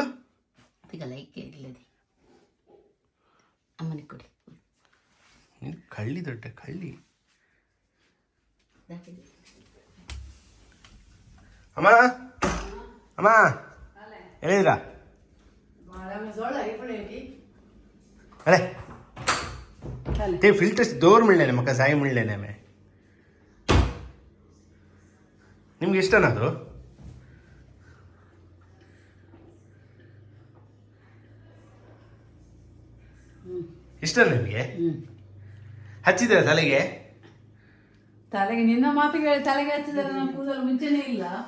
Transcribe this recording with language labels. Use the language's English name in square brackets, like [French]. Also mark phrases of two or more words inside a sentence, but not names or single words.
[Kannada] ಲೈಕ್ ಇಲ್ಲದೆ ಅಮ್ಮನಿಗೆ ಕೊಡಿ. ನೀನು ಕಳ್ಳಿ, ದೊಡ್ಡ ಕಳ್ಳಿ. ಅಮ್ಮ ಎಲ್ಲಿದ್ದೀರಾ? [Konkani] ಅರೆ ते फिल्टर्स दोर मिळले म्हाका जाय म्हणलें न्ही हांवें. [Kannada] ನಿಮ್ಗೆ ಇಷ್ಟನಾ ಅದು? ಇಷ್ಟ ನಿಮಗೆ? ಹಚ್ಚಿದ್ರೆ ತಲೆಗೆ ನಿನ್ನ ಮಾತಿಗೆ ತಲೆಗೆ ಹಚ್ಚಿದ್ರೆ ನಮ್ಮ ಕೂದಲು ಮುಂಚೆನೇ ಇಲ್ಲ.